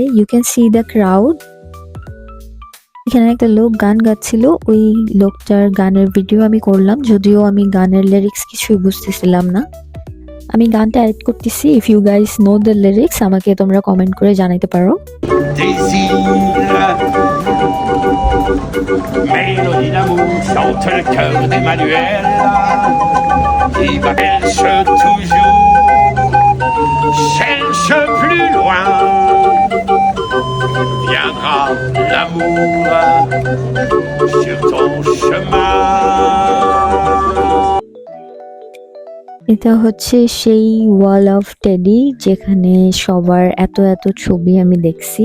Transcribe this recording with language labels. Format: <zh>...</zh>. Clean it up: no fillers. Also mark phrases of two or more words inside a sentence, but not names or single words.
<en>you can see the crowd.</en> <bn>এখানে একটা লোক গান গাচ্ছিল, ওই লোকটার গানের ভিডিও আমি করলাম, যদিও আমি গানের লিরিক্স কিছুই বুঝতেছিলাম না. আমি গানটা অ্যাড করতেছি.</bn> <en>if you guys know the lyrics</en> <bn>আমাকে তোমরা কমেন্ট করে জানাইতে পারো.</bn> <fr>Mélodie d'amour chante le cœur d'Emmanuel, qui cherche toujours, cherche plus loin, viendra l'amour sur ton chemin.</fr> <bn>এটা হচ্ছে সেই</bn> <en>wall of teddy</en> <bn>যেখানে সবার এত এত ছবি আমি দেখছি.</bn>